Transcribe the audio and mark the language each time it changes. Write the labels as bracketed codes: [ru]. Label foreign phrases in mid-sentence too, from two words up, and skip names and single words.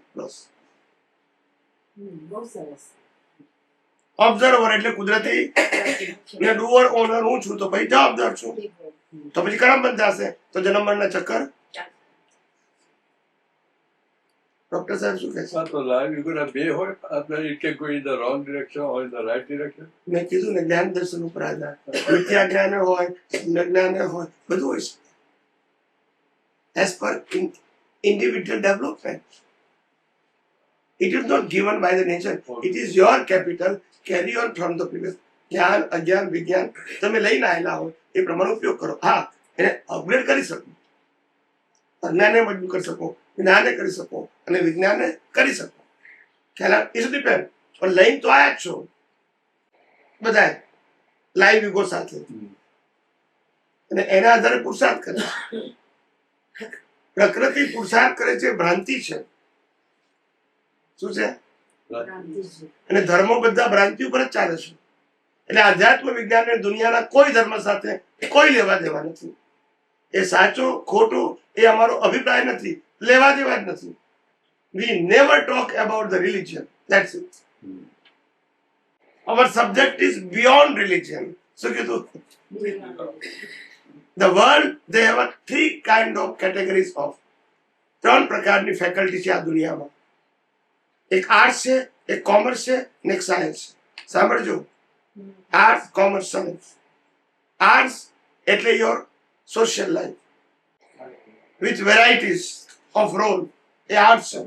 [gu] બસ ઓબ્ઝર્વર એટલે કુદરતી ને [en] doer owner [gu] હું છું તો પછી જવાબદાર છું, તો પછી કર્મ બંધાશે તો જન્મ મરણના ચક્કર. ડોક્ટર સાહેબ શું કહે છે? તો [en] live egona [gu] બે હોય, આપણે [en] it can go in the wrong direction or in the right direction. [gu] મેં કીધું ને જ્ઞાન દર્શન ઉપર આધાર. મિથ્યા જ્ઞાન હોય, જ્ઞાન હોય, બધું હોય છે. [en] As per individual development, it is not given by the nature. It is your capital, carry on from the previous. [gu] જ્ઞાન, અજ્ઞાન, વિજ્ઞાન તમે લઈને આવેલા હોય એ પ્રમાણે ઉપયોગ કરો. હા, એને અપગ્રેડ કરી શકો, અજ્ઞાને મજબૂત કરી શકો, જ્ઞાને કરી શકો અને વિજ્ઞાને કરી શકો. [en] ખ્યાલ is depend. [gu] પણ લઈને તો આયા જ છો બધા [en] live ego [gu] સાથે, અને એના આધારે પુરુષાર્થ કરે. પ્રકૃતિ પુરુષાર્થ કરે છે, ભ્રાંતિ છે. શું છે? અને ધર્મો બધા ભ્રાંતિ ઉપર જ ચાલે છે. એટલે આધ્યાત્મ વિજ્ઞાન અને દુનિયાના કોઈ ધર્મ સાથે કોઈ લેવા દેવા નથી. એ સાચો ખોટો એ અમારો અભિપ્રાય નથી, લેવા દેવા જ નથી. [en] We never talk about the religion. That's it. Our subject is beyond religion. So the world, they have a three kind of categories of. [gu] ત્રણ પ્રકારની ફેકલ્ટી છે આ દુનિયામાં. એક આર્ટ્સ છે, એક કોમર્સ છે અને એક સાયન્સ છે. સાંભળજો, આર્ટ્સ, કોમર્સ, સાયન્સ. [en] આર્ટ્સ એટલે your social life with varieties of role, [gu] એ આર્ટ્સ છે.